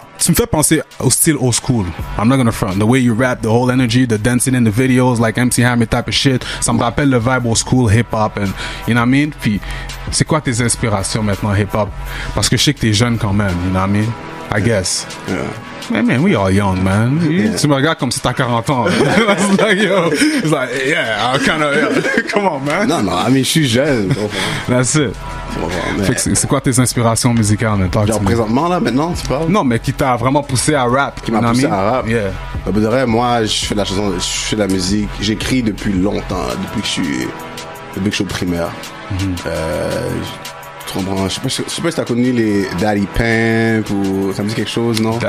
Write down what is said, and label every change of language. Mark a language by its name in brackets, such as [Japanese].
[French] tu me fais penser au style old school. [English] I'm not gonna front. The way you rap, the whole energy, the dancing in the videos, like MC Hammer type of shit, [French] ça me rappelle le vibe old school, [English] hip-hop, and, you know what I mean? [French] Puis, c'est quoi tes inspirations, maintenant, hip-hop? Parce que je sais que t'es jeune quand même, [English] you know what I mean? I guess. Yeah. Man, we all young, man. Yeah. [French] Tu me regardes comme si t'as 40 ans. [English] It's like, yo, it's like, yeah, I kind of, yeah. Come on, man. [French] Non, je suis jeune. [English] That's it. [French] Fait que c'est quoi tes inspirations musicales, maintenant? Genre présentement, là, maintenant, tu parles? Non, mais qui t'a vraiment poussé à rap. Qui m'a poussé à rap? [English] Yeah. [French] Bah, de vrai, moi, je fais de la musique. J'écris depuis longtemps, depuis que je suis au primaire. Je sais pas si t'as connu les Daddy Pimp ou ça me dit quelque chose, non?